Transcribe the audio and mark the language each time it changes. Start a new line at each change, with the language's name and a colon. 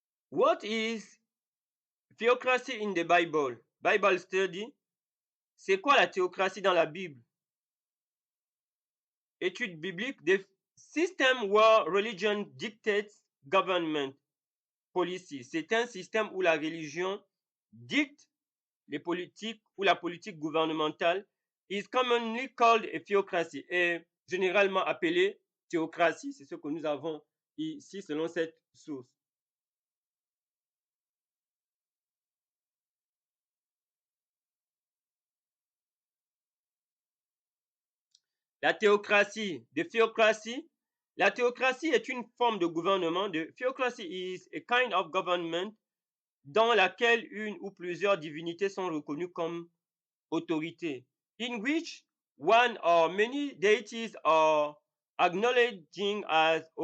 English: What is theocracy in the Bible? Bible study.
French: C'est quoi la théocratie dans la Bible? Étude biblique.
English: The system where religion dictates government policy.
French: C'est un système où la religion dicte les politiques ou la politique gouvernementale.
English: Is commonly called a theocracy.
French: Est généralement appelée théocratie. C'est ce que nous avons ici selon cette source. La théocratie,
English: the theocracy.
French: La théocratie est une forme de gouvernement.
English: The theocracy is a kind of government
French: dans laquelle une ou plusieurs divinités sont reconnues comme autorités.
English: In which one or many deities are acknowledging as